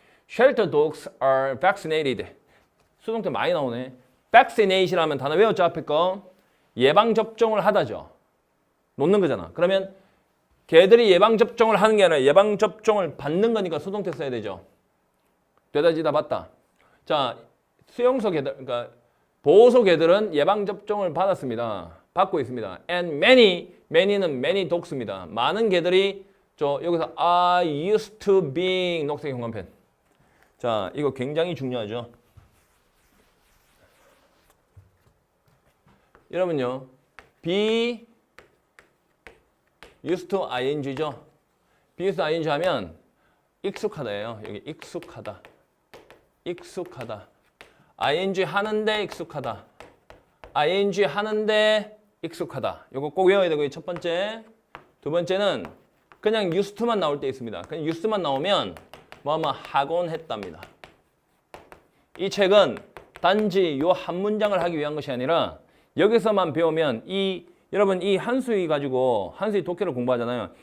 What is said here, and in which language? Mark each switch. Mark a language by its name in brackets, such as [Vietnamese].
[English] Shelter dogs are vaccinated. [Korean] 수동태 많이 나오네. vaccination 하면 단어 외웠죠? 앞에 거. 예방접종을 하다죠. 놓는 거잖아. 그러면 개들이 예방접종을 하는 게 아니라 예방접종을 받는 거니까 수동태 써야 되죠. 되다지다 받다. 자, 수용소 개들, 그러니까 보호소 개들은 예방접종을 받았습니다. 받고 있습니다. And many는 many dogs입니다. 많은 개들이 여기서 [English] I used to being [Korean] 녹색 형광펜. 자, 이거 굉장히 중요하죠. 여러분요, be used to ing죠. be used to ing 하면 익숙하다예요. 여기 익숙하다. 익숙하다. ing 하는데 익숙하다. ing 하는데 익숙하다. 이거 꼭 외워야 되고 첫 번째. 두 번째는 그냥 used to만 나올 때 있습니다. 그냥 used to만 나오면 뭐뭐 하곤 했답니다. 이 책은 단지 요 한 문장을 하기 위한 것이 아니라 여기서만 배우면 여러분 이 한수위 가지고 한수위 독해를 공부하잖아요.